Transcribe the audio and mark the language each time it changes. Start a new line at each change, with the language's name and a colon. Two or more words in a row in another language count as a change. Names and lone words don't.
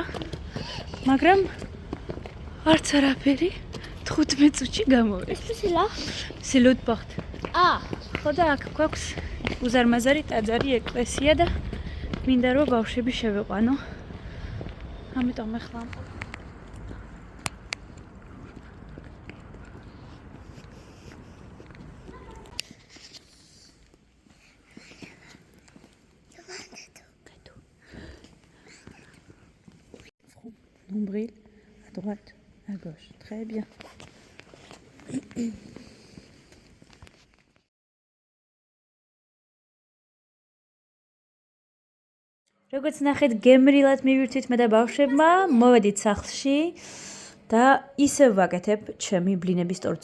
Georgian: მაგრამ არც არაფერი 15 წუთში გამოვიდა. სილუთ პორტ. ხო და აქ გვაქვს უზარმაზარი ტაძარი, ეკლესია და მინდა რომ ბავშვები შევეყვანო. ამიტომ ახლა
French: nombril à droite, à gauche. Très bien.
Georgian: როგორც ნახეთ, გემრიელად მივირთვით მე და ბავშვებმა, მოვედით სახლში და ისევ ვაკეთებ ჩემი ბლინების ტორტს.